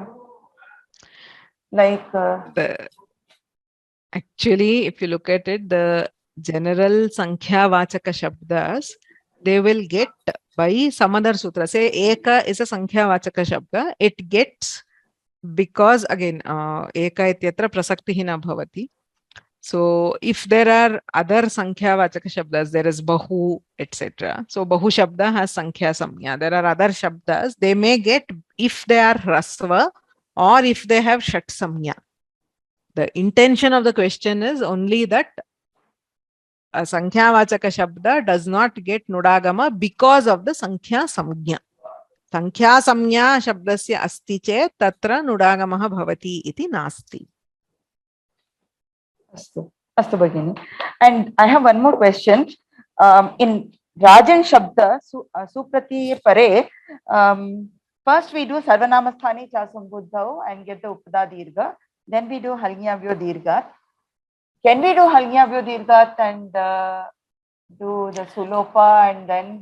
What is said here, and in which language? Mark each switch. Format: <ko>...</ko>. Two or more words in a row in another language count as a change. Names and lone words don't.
<en>Like actually, if you look at it, the general</en> <sa>Sankhya Vachaka Shabdas,</sa> <en>they will get by some other sutra. Say Eka is a</en> <sa>Sankhya Vachaka Shabda.</sa> <en>It gets because again</en> <sa>Eka ityatra prasaktihi na bhavati.</sa> <en>So if there are other</en> <sa>Sankhya Vachaka Shabdas,</sa> <en>there is Bahu, etc. So</en> <sa>Bahu Shabda</sa> <en>has</en> <sa>Sankhya Samya.</sa> <en>There are other Shabdas, they may get if they are Rasva or if they have</en> <sa>Shat Samya.</sa> <en>The intention of the question is only that a</en> <sa>Sankhya Vachaka Shabda</sa> <en>does not get Nudagama because of the</en> <sa>Sankhya Samya. Sankhya Samya Shabdasya asti chet tatra Nudagamaha bhavati iti nasti. Astu Bhagini.</sa> <en>And I have one more question. In</en> <sa>Rajan Shabda, Suprati Pare,</sa> <en>first we do</en> <sa>Sarvanamasthani cha Sambuddhau</sa> <en>and get the</en> <sa>Upada Dirgha.</sa> <en>Then we do</en> <sa>Halnyavyo Dirghat.</sa> <en>Can we do</en> <sa>Halnyavyo Dirghat</sa> <en>and do the Sulopa and then?</en>